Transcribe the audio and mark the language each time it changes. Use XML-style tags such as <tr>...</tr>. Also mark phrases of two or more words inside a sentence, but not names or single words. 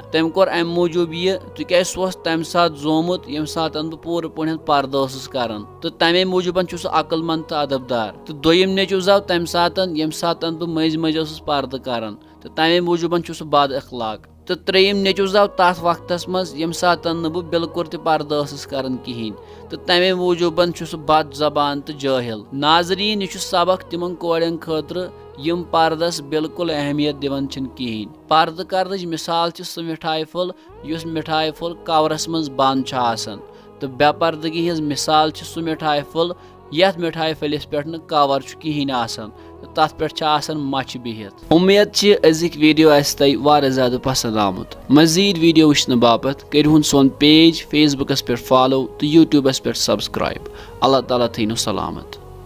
<ks>तम कोर अम मूजूब यह तिक सह तम सात जोमुत यम सात बह पूर पे पर्द करन तो तमे मूजूबन सह अकलमंद तो अदबदार तो दोयम नेचु जाव तम सात यम सात बह मज मज पर्द करन तो तमे मूजूबन सह बद अखलाक तो त्रेयम नेचु जाव तथ वक्तस मज यम सात बह बिल्कुल ते पर्द करन कहें तो तमे मूजूबन सह बद जबान तो जाहिल। नाजरीन यह सबक तिमन कोड़न खतर यम पर्दस बिल्कुल अहमियत दिवन कहें। पर्द करनच मिसाल सह मिठाई फल युस मिठाई फल कवरस मज बंद आसान तो बेपर्दगी हज मिसाल सह मिठाई फल यथ मिठाई फलिस पे कवर कहें आसान तथ पे मच बिहित। उम्मीद अजिक वीडियो तय वारिया ज्यादा पसंद आमुत। मजीद वीडियो वुचन बापत करिहुन सोन पेज फेसबुकस पे फॉलो तो यूट्यूबस पे सब्सक्राइब। अल्लाह ताला थीनु सलामत।</ks>